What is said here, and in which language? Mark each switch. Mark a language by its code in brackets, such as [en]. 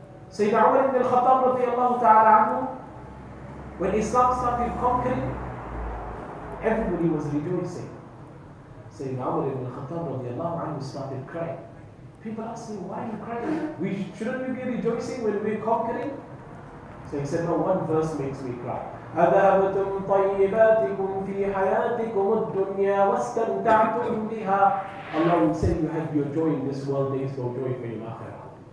[en] Sayyidina Umar ibn al-Khattab radiallahu ta'ala anhu, when Islam started conquering, everybody was rejoicing. Sayyidina Umar ibn al-Khattab radiallahu anhu started crying. People asked him, why are you crying? Shouldn't we be rejoicing when we're conquering? So he said, no, one verse makes me cry. [ar] أذهبتم طيباتكم في حياتكم الدنيا واستمتعتم بها. [en] Allah will say, you have your joy in this world, there is no joy for you in Akhirah.